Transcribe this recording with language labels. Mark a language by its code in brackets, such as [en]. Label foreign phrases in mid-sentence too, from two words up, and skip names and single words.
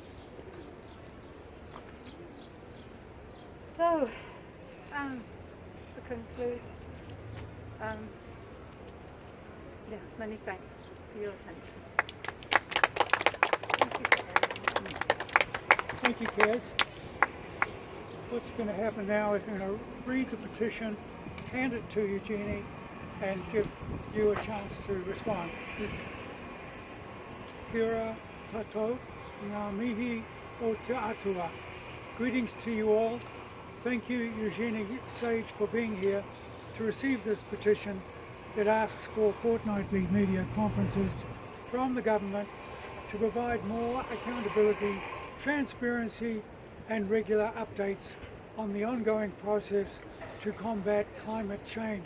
[en] So, to conclude, many thanks for your attention. Thank you, Kaz. What's going to happen now is I'm going to read the petition, hand it to Eugenie, and give you a chance to respond. [mi] Kia tatou, ngā mihi o te atua. [en] Greetings to you all. Thank you, Eugenie Sage, for being here to receive this petition that asks for fortnightly media conferences from the government to provide more accountability, transparency and regular updates on the ongoing process to combat climate change.